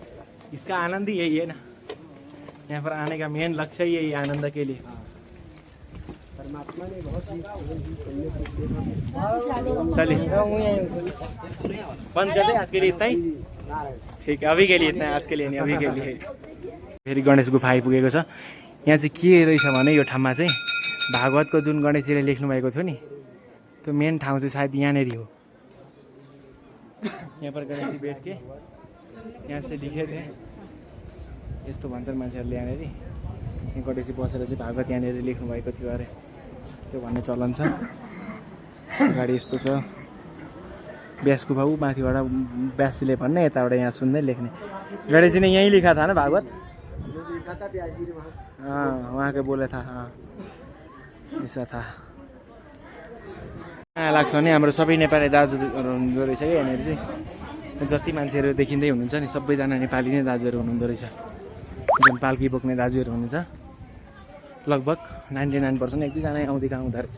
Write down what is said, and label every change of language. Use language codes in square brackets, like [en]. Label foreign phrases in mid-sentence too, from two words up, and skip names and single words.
[hi] इसका आनंद ही यही है ना, यहाँ पर आने का मेन लक्ष्य ही यही आनंद के लिए। परमात्मा ने बहुत ही चलिए बंद कर दे आज के लिए इतना ही। ठीक है, अभी के लिए इतना है, आज के लिए नहीं, अभी के लिए। [ne] फेरि गणेश गुफा आइपुगेको छ। यहाँ चाहिँ के रहेछ भने यो ठाउँमा चाहिँ भागवतको जुन गणेशजीले लेख्नु भएको थियो नि त्यो मेन ठाउँ चाहिँ सायद यहाँनिर हो। [hi] यहाँ पर गणेश जी बैठ के यहाँ चाहिँ लिखे थिए [ne] यस्तो भन्छन् मान्छेहरूले। यहाँनिर यहाँ गणेशजी बसेर चाहिँ भागवत यहाँनिर लेख्नु भएको थियो अरे, त्यो भन्ने चलन छ। अगाडि यस्तो छ व्यास गुफा, ऊ माथिबाट व्यासजीले भन्ने, यताबाट यहाँ सुन्दै लेख्ने। [hi] गणेशजी ने यहीँ लिखा था ना भागवत। हाँ वहाँ के बोले था। हाँ ऐसा था। [ne] लाग्छ भने हाम्रो सबै नेपाली दाजुहरू हुनुहुँदो रहेछ कि यहाँनिर चाहिँ। जति मान्छेहरू देखिँदै हुनुहुन्छ नि सबैजना नेपाली नै दाजुहरू हुनुहुँदो रहेछ। जुन पाल्की बोक्ने दाजुहरू हुनुहुन्छ लगभग 99% 1-2 जना आउँदै हुँदो रहेछ।